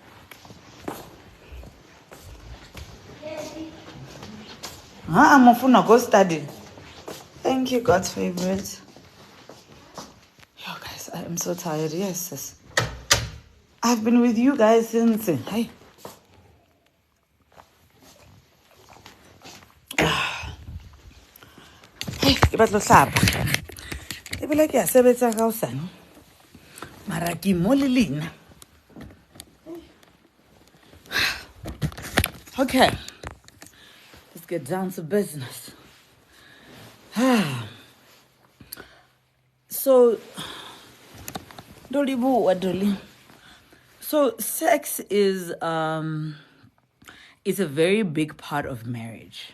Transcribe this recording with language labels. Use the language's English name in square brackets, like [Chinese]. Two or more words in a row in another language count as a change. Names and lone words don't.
[English] I'm off to go study. Thank you, God's favorite. Yo, guys, I am so tired. Yes, sis. I've been with you guys since. [Southern Sotho] Hey. Hey, ke batla hlapa. E bile ke a sebetsa ka hosane. Mara ke mo le lena. [English] Okay. Let's get down to business. So, Dolly boo, what Dolly? So, sex is a very big part of marriage.